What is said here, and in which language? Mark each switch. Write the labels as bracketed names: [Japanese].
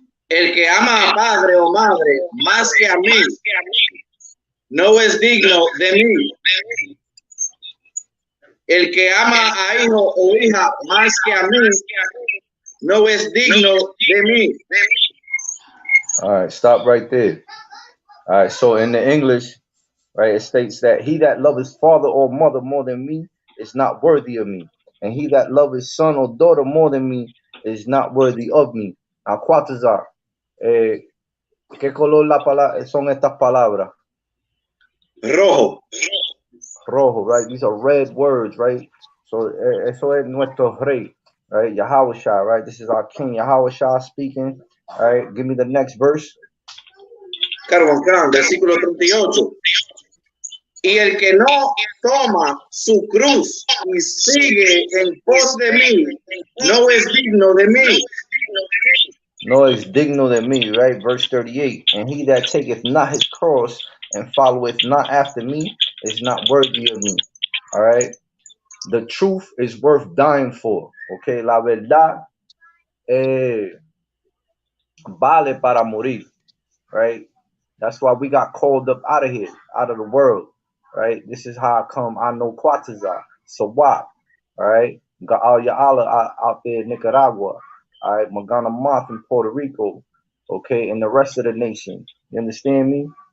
[Spanish] El que ama a padre o madre más que a mí, no es digno de mí. El que ama a hijo o hija más que a mí, no es digno de mí. [English] All right, stop right there. All right, so in the English, right, it states that he that loveth his father or mother more than me is not worthy of me. And he that loveth his son or daughter more than me is not worthy of me. [Spanish] Now, Quatazar, ¿qué color son estas palabras? Rojo. Rojo, right? [English] These are red words, right? So, [Spanish] eso es nuestro rey, [English] right? Yahushua, right? This is our king, Yahushua speaking. All right, give me the next verse. [Spanish] Versículo 38. Y el que no toma su cruz y sigue en pos de mí, no es digno de mí. No es digno de mí, right? [English] Verse 38. And he that taketh not his cross and followeth not after me is not worthy of me. All right. The truth is worth dying for. Okay. [Spanish] La verdad vale para morir. [English] Right. That's why we got called up out of here, out of the world. Right. This is how I come. I know Quatazar. So what? All right. Got all your Allah out there in Nicaragua. All right. Magana Moth in Puerto Rico. Okay. And the rest of the nation. You understand me?